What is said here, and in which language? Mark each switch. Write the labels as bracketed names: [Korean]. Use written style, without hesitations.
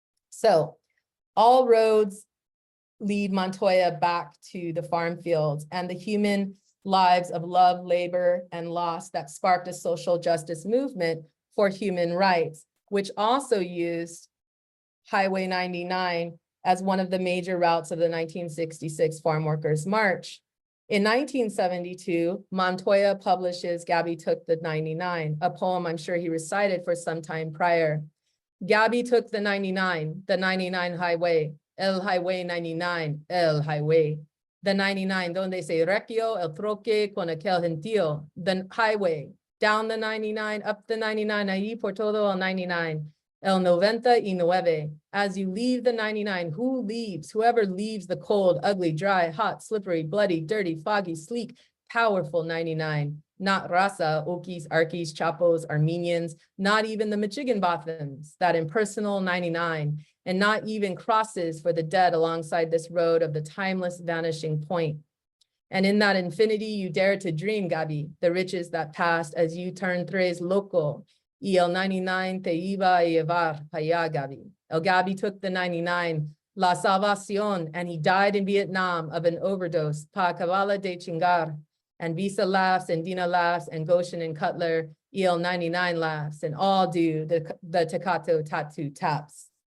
[English] So all roads lead Montoya back to the farm fields and the human lives of love, labor, and loss that sparked a social justice movement for human rights, which also used Highway 99 as one of the major routes of the 1966 Farm Workers' March. In 1972, Montoya publishes Gabby Took the 99, a poem I'm sure he recited for some time prior. Gabby took the 99 highway, [Spanish] el highway 99, el highway. [English] The 99, [Spanish] donde se requio el troque con aquel gentío, [English] the highway, down the 99, up the 99, [Spanish] ahí por todo el 99. El 99. [English] As you leave the 99, who leaves? Whoever leaves the cold, ugly, dry, hot, slippery, bloody, dirty, foggy, sleek, powerful 99. Not Raza, Okies, Arkies, Chapos, Armenians, not even the Michigan Bothams, that impersonal 99, and not even crosses for the dead alongside this road of the timeless vanishing point. And in that infinity, you dare to dream, Gabi, the riches that passed as you turn [Spanish] tres loco. Y el 99 te iba a llevar allá, Gabi. [English] El Gabi took the 99, [Spanish] la salvación, [English] and he died in Vietnam of an overdose, [Spanish] pa cabala de chingar. [English] And Visa laughs, and Dina laughs, and Goshen and Cutler, [Spanish] y el 99 [English] laughs, and all do the Tecate tattoo taps.